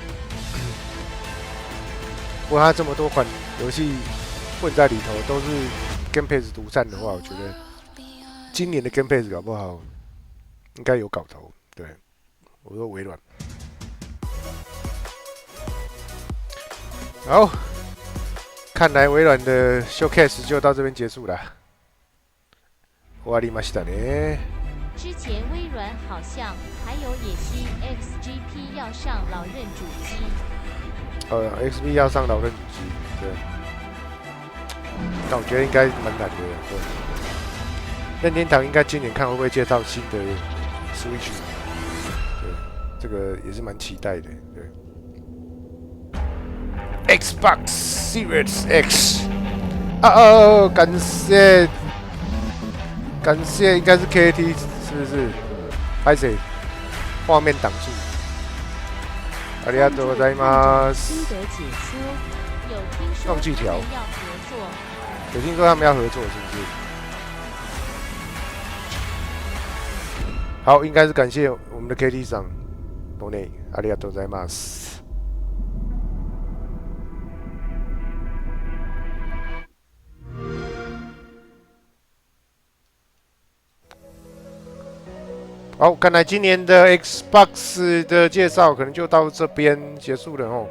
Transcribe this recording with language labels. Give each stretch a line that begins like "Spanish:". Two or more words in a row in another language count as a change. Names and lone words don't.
Chinese: 不过它这么多款游戏混在里头，都是 Game Pass 独占的话，我觉得今年的 Game Pass 搞不好应该有搞头，对。我说微软。好，看来微软的 showcase 就到这边结束了。
Japanese: 終わりましたね。
Chinese: 之前微软好像还有野心 XGP 要上老任主机。 XP 要上老任主机，对。但我觉得应该蛮难的，对。任天堂应该今年看会不会介绍新的 Switch， 对，这个也是蛮期待的，对。Xbox Series X， 感谢，应该是 KT 是不是？拍谁？画面挡住。
Japanese: ありがとうございます。
Chinese: 放锯条。有听说他们要合作，是不是？好，应该是感谢我们的 KT 上 ，donate，
Japanese: ありがとうございます。
Chinese: 好，看来今年的 Xbox 的介绍可能就到这边结束了哦。